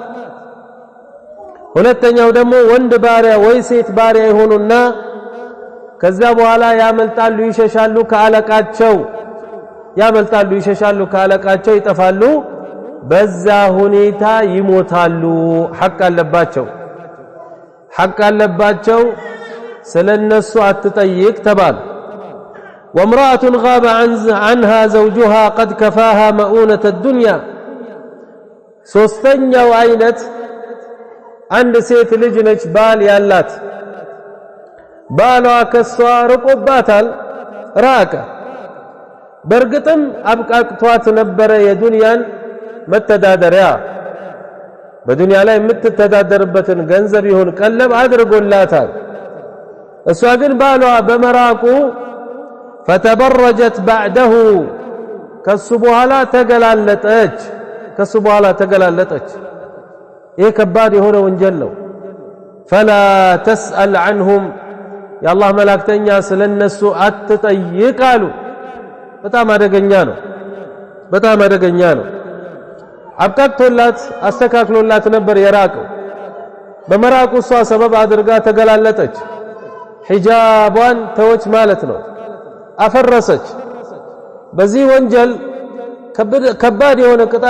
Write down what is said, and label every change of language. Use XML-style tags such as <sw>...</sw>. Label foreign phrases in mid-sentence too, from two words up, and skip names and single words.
<am>ሁለተኛው ደግሞ ወንድ ባሪያ ወይ ሴት ባሪያ ይሆኑና ከዛ በኋላ ያመልጣሉ ይሸሻሉ ከአለቃቸው ያመልጣሉ ይሸሻሉ ከአለቃቸው ይጠፋሉ በዛ ሁኔታ ይሞታሉ ሐቅ አለባቸው ስለነሱ አትጠይቅ ተባለ</am> <ar>وامرأة غاب عنها زوجها قد كفاها مؤونة الدنيا</ar> <am>ሶስተኛው አይነት አንድ ሴት ልጅ ነች ባል ያላት ባሏ ከሷ ርቆባታል ራቀ በርግጥም አብቃቅቷት ነበረ የዱንያን መተዳደሪያ በዱንያ ላይ የምትተዳደርበትን ገንዘብ ይሁን ቀለብ አድርጎላታል እሷ ግን ባሏ በመራቁ</am> <ar>فتبرجت بعده</ar> <am>ከሱ በኋላ ተገላለጠች ይሄ ከባድ የሆነ ወንጀል ነው</am> <ar>فلا تسأل عنهم يا الله</ar> <am>መላእክተኛ ስለነሱ አትጠይቅ አሉ በጣም አደገኛ ነው አብቃቅቶላት አስተካክሎላት ነበር የራቀው በመራቁ እሷ ሰበብ አድርጋ ተገላለጠች ሒጃቧን ተወች ማለት ነው አፈረሰች በዚህ ወንጀል ከባድ የሆነ ቅጣት</am>